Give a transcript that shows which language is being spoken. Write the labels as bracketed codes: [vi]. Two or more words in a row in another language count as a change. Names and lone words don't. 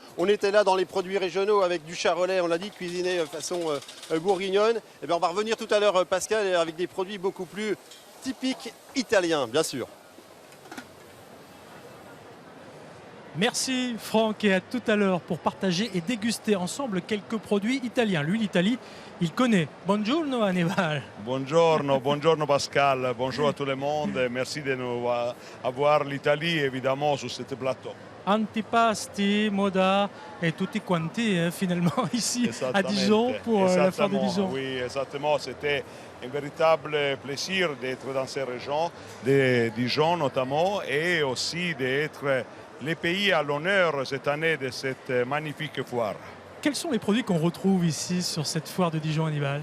[fr] On était là dans les produits régionaux avec du charolais, on l'a dit, cuisiné façon bourguignonne. On va revenir tout à l'heure, Pascal, avec des produits beaucoup plus typiques italiens, bien sûr. Merci Franck et à tout à l'heure pour partager et déguster ensemble quelques produits italiens. Lui, l'Italie, il connaît. [it] Buongiorno Hannibal. [fr] Buongiorno Pascal, bonjour à tout le monde. Merci de nous avoir l'Italie évidemment sur ce plateau. [it] Antipasti, moda [fr] et [it] tutti quanti [fr] finalement ici à Dijon pour la foire de Dijon. Oui, exactement. C'était un véritable plaisir d'être dans ces régions, de Dijon notamment, et aussi d'être les pays à l'honneur cette année de cette magnifique foire. Quels sont les produits qu'on retrouve ici sur cette foire de Dijon, Hannibal?